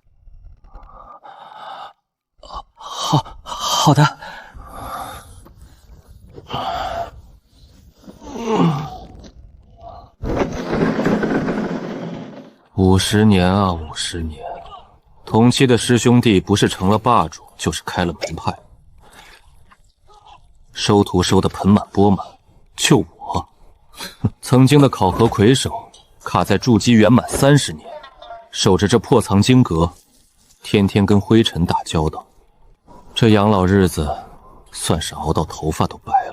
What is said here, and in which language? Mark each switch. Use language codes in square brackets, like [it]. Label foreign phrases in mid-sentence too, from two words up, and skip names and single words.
[zh] 好的。50年啊，50年！同期的师兄弟不是成了霸主，就是開了門派，收徒收得盆滿缽滿，就我，曾經的考核魁首，卡在築基圓滿30年，守着這破藏經閣，天天跟灰塵打交道，這養老日子算是熬到頭髮都白了。